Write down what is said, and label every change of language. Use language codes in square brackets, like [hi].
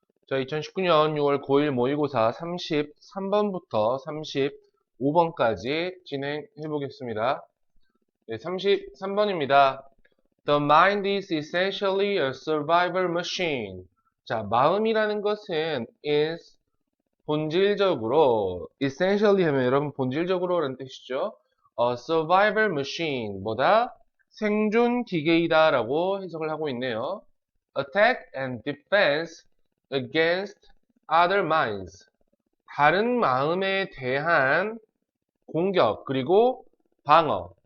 [ko] 자, 2019년 6월 9일 모의고사 33번부터 35번까지 진행해 보겠습니다. 네, 33번입니다. [en] The mind is essentially a survival machine. [ko] 자, 마음이라는 것은 is 본질적으로 essentially 하면 여러분 본질적으로 라는 뜻이죠. [en] A survival machine [ko] 보다 생존 기계이다 라고 해석을 하고 있네요. [en] Attack and defense against other minds. [ko] 다른 마음에 대한 공격 그리고 방어.